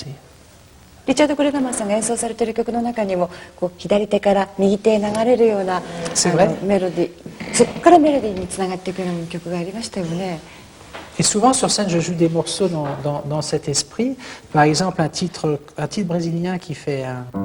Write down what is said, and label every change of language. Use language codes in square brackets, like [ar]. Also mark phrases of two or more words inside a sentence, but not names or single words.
[ja] リチャード・クレダマンさんが演奏されている曲の中にもこう左手から右手へ流れるようなメロディー、そこからメロディーにつながっていくような曲がありましたよね。 [fr] Et souvent sur scène, je joue des morceaux dans cet esprit. Par exemple, un titre brésilien qui fait un...